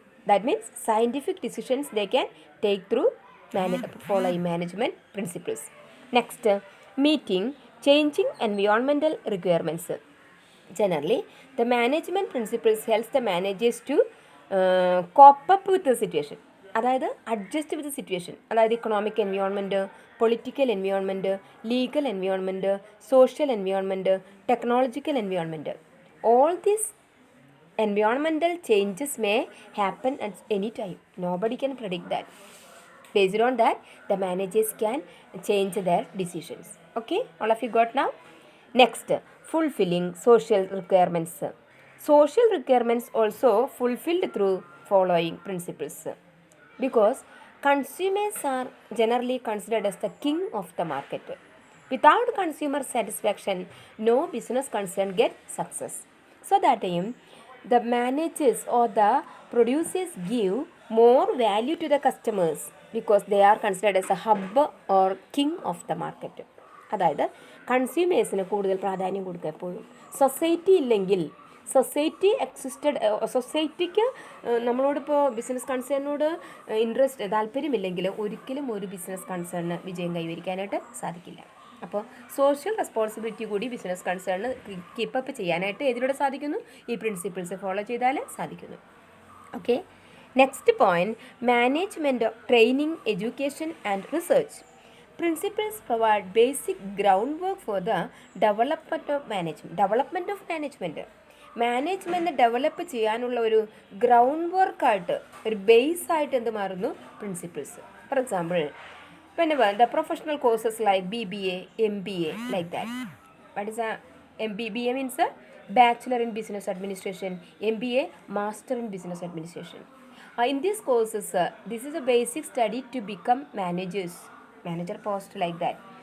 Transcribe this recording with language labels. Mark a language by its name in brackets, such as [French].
[English] That means scientific decisions they can take through following management principles. Next, meeting changing environmental requirements. Generally, the management principles helps the managers to cope up with the situation. അതായത് adjust with situation, അതായത് economic environment, political environment, legal environment, social environment, technological environment. All these environmental changes may happen at any time. Nobody can predict that. Based on that, the managers can change their decisions. Okay, all of you got now? Next, fulfilling social requirements. Social requirements also fulfilled through following principles, because consumers are generally considered as the king of the market. Without consumer satisfaction, no business concern get success. So that time, the managers or the producers give more value to the customers because they are considered as a hub or king of the market. [Malayalam] അതായത് കൺസ്യൂമേഴ്സിന് കൂടുതൽ പ്രാധാന്യം കൊടുക്കുക. എപ്പോഴും society ഇല്ലെങ്കിൽ, society സൊസൈറ്റിക്ക് നമ്മളോടിപ്പോൾ business കൺസേണിനോട് താല്പര്യമില്ലെങ്കിൽ ഒരിക്കലും ഒരു business കൺസേണിന് വിജയം കൈവരിക്കാനായിട്ട് സാധിക്കില്ല. അപ്പോൾ സോഷ്യൽ റെസ്പോൺസിബിലിറ്റി കൂടി ബിസിനസ് കൺസേണിന് കീപ്പപ്പ് ചെയ്യാനായിട്ട് ഏതിലൂടെ സാധിക്കുന്നു? ഈ പ്രിൻസിപ്പിൾസ് ഫോളോ ചെയ്താൽ സാധിക്കുന്നു. [English] Okay, next point, management training, education and research. Principles provide basic groundwork for the development of management. [Malayalam] Management develop ചെയ്യാനുള്ള ഒരു ഗ്രൗണ്ട് വർക്കായിട്ട്, ഒരു ബേസ് ആയിട്ട് എന്ത് മാറുന്നു? [English] Principles. For example, whenever the professional courses like BBA, MBA, like that. What is a BBA means a Bachelor in Business Administration, MBA Master in Business Administration. In these courses, this is a basic study to become manager post like that.